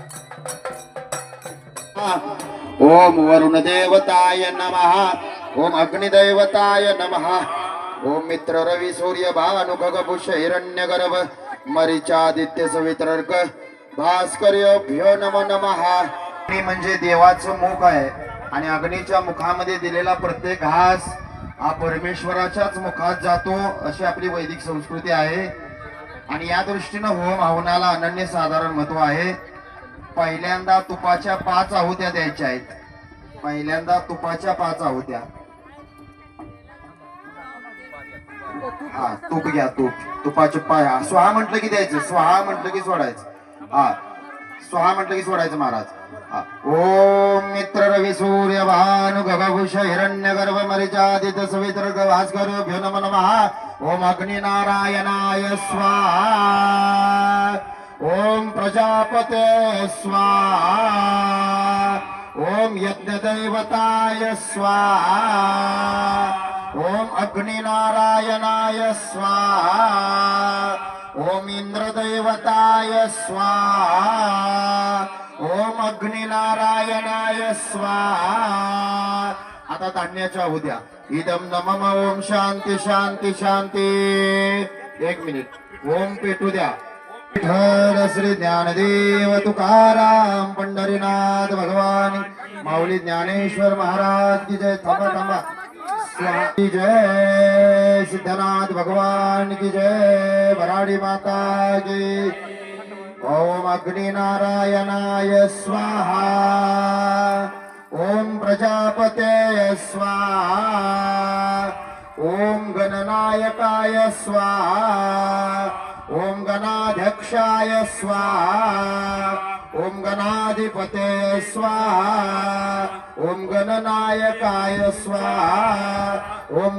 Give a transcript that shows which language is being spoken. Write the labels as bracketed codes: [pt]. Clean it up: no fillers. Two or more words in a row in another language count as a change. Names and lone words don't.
[sa] ओम वरुण देवताय नमः, ओम अग्निदेवताय नमः, ओम मित्र रवि सूर्य भानु खगभूष हिरण्यगर्भ मरीचादित्य सवितर्क भास्कर्यभ्यो नमो नमः. [mr] अग्नी म्हणजे देवाचं मुख आहे आणि अग्नीच्या मुखामध्ये दिलेला प्रत्येक घास हा परमेश्वराच्याच मुखात जातो अशी आपली वैदिक संस्कृती आहे. आणि या दृष्टीनं होम हवनाला अनन्य साधारण महत्व आहे. पहिल्यांदा तुपाच्या 5 आहुत्या द्यायच्या आहेत. पहिल्यांदा तुपाच्या 5 आहुत्या. हा तूप घ्या. तुपाचे स्वाहा म्हटलं की द्यायचं, स्वाहा म्हटलं की सोडायचं. हा स्वाहा म्हटलं की सोडायचं महाराज. [sa] ओम मित्र रवि सूर्य भानु खगभूष हिरण्यगर्भ मरीचादित्य सवितर्क भास्कर्यभ्यो नमो नमः. ओम अग्नि नारायणाय स्वाहा, ओम प्रजापते स्वाहा, ओम यज्ञदैवताय स्वाहा, ओम अग्नि नारायणाय स्वाहा, ओम इंद्रदैवताय स्वाहा, ओम अग्नि नारायणाय स्वाहा. [mr] आता धान्याच्या आहुत्या. [sa] इदम नमः. ओम शांती शांती शांती. [mr] 1 मिनिट. ओम पेटू द्या. विठ्ठल श्री ज्ञानदेव तुकाराम पंढरीनाथ भगवान माऊली ज्ञानेश्वर महाराज की जय. थांबा थांबा. स्वाहा की जय. सिद्धनाथ भगवान की जय. भराडी माता की. [sa] ओम अग्नि नारायणाय स्वाहा, ओम प्रजापते स्वाहा, ओम गणनायकाय स्वाहा, ओम गणाध्यक्षाय स्वाहा, ओम गणाधिपते स्वाहा, ओम गणनायकाय स्वाहा, ओम